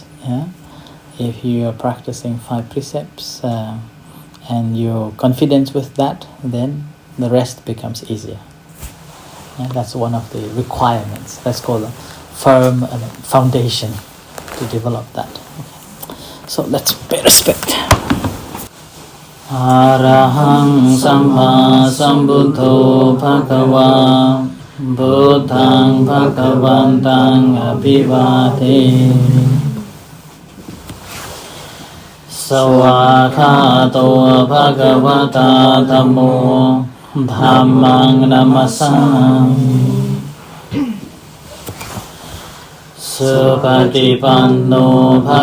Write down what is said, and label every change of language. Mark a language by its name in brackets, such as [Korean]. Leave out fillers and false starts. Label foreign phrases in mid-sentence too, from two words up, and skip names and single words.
[English] If you are practicing 5 precepts and you're confident with that, then the rest becomes easier. And that's one of the requirements. That's called a firm foundation to develop that. Okay. So let's pay respect. [Pali] Arahang Samma Sambuddho Bhagava Buddhang Bhagavantang Abhivate Sawakhato Bhagavata Dhammo Dhammang Namasami Supatipanno